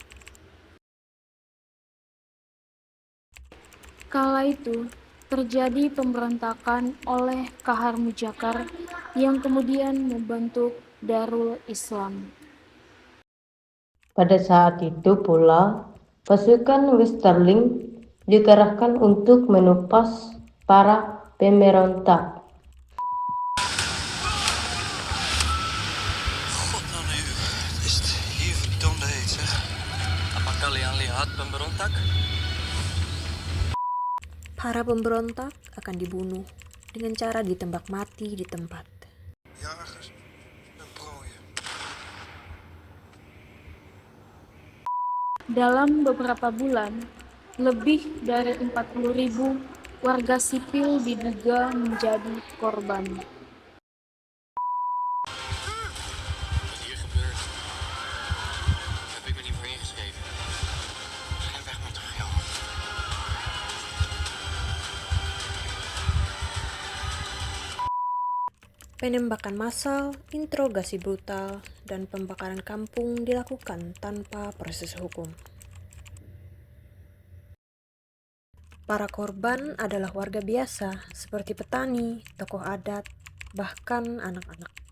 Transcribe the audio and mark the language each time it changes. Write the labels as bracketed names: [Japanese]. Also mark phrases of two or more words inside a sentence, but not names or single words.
[Indonesian] Kala itu, terjadi pemberontakan oleh Kahar Mujakar yang kemudian membentuk Darul Islam. Pada saat itu pula, pasukan Westerling dikerahkan untuk menumpas para pemberontak. [Dutch] God nou nu, is het hier verdomde heet zeg. [Indonesian] Apa kalian lihat pemberontak? Para pemberontak akan dibunuh dengan cara ditembak mati di tempat. [Dutch] Jagers en prooien. [Indonesian] Dalam beberapa bulan, lebih dari 40.000 warga sipil diduga menjadi korban. [Dutch] Wat hier gebeurt, heb ik me niet voor ingeschreven. Ga weg met toch, joh. [Indonesian] Penembakan massal, interogasi brutal, dan pembakaran kampung dilakukan tanpa proses hukum. Para korban adalah warga biasa seperti petani, tokoh adat, bahkan anak-anak.